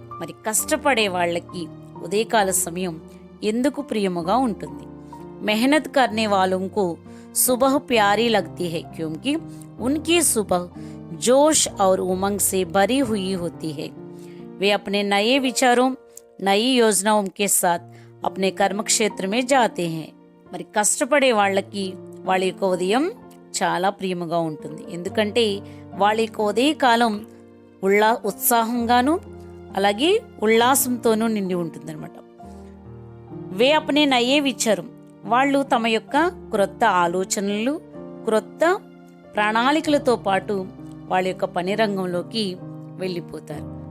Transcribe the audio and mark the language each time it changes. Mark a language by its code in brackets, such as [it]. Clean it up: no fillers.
[te] మరి కష్టపడే వాళ్ళకి ఉదయకాల సమయం ఎందుకు ప్రియముగా ఉంటుంది? [hi] मेहनत करने वालों को सुबह प्यारी लगती है क्योंकि उनकी सुबह जोश और उमंग से भरी हुई होती है। वे अपने नए विचारों, नई योजनाओं के साथ अपने कर्म क्षेत्र में जाते हैं। [te] మరి కష్టపడే వాళ్ళకి వాళ్ళ యొక్క ఉదయం చాలా ప్రియముగా ఉంటుంది. ఎందుకంటే వాళ్ళ యొక్క ఉదయకాలం ఉత్సాహంగాను అలాగే ఉల్లాసంతోనూ నిండి ఉంటుందన్నమాట. [hi] వే అప్నే నయే విచారం, [te] వాళ్ళు తమ యొక్క క్రొత్త ఆలోచనలు, క్రొత్త ప్రణాళికలతో పాటు వాళ్ళ యొక్క పని రంగంలోకి వెళ్ళిపోతారు.